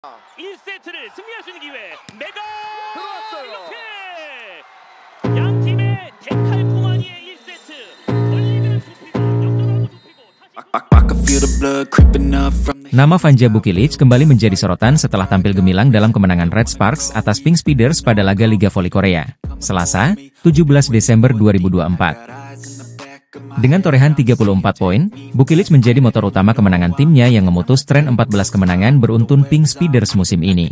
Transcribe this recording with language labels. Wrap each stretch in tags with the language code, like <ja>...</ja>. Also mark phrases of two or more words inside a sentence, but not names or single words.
<ko>1세트를 승리할 수 있는 기회. 메가 들어왔어요. 이렇게 양 팀의 데칼코마니의 1세트 걸리면 좁히고 역전하고 좁히고.</ko> <id>Nama Vanja Bukilic kembali menjadi sorotan setelah tampil gemilang dalam kemenangan Red Sparks atas Pink Speeders pada laga Liga Voli Korea, Selasa, 17 Desember 2024. Dengan torehan 34 poin, Bukilic menjadi motor utama kemenangan timnya yang memutus tren 14 kemenangan beruntun Pink Speeders musim ini.</id>